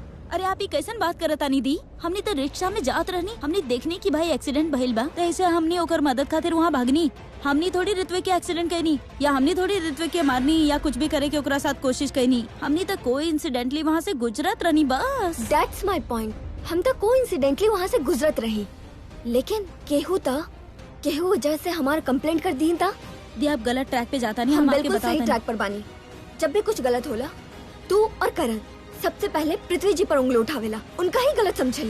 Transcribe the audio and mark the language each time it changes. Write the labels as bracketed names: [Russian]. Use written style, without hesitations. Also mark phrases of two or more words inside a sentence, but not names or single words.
[Bhojpuri] अरे आप ही कैसन बात करत आनी दी? हमने तो रिक्शा में जात रहनी, हमने देखने की भाई एक्सीडेंट भइल बा, तो ऐसे हमने ओकर मदद खातिर वहाँ भागनी। हमने थोड़ी ऋत्विक के एक्सीडेंट कहनी, या हमने थोड़ी ऋत्विक के मारनी या कुछ भी करे के ओकरा साथ कोशिश कहनी। हमने तो कोई इंसिडेंटली वहाँ से गुजरत रहनी बस। [English] That's my point. [Bhojpuri] हम तो कोइंसिडेंटली वहाँ से गुजरत रही, लेकिन केहू वजह से हमारा कंप्लेंट कर दी था। दी आप गलत ट्रैक पे जाता नहीं, हम हम आपके बिल्कुल सही बताते ट्रैक पर बानी। जब भी कुछ गलत होला तू और करण सबसे पहले पृथ्वी जी पर उंगली उठावेला, उनका ही गलत समझलू।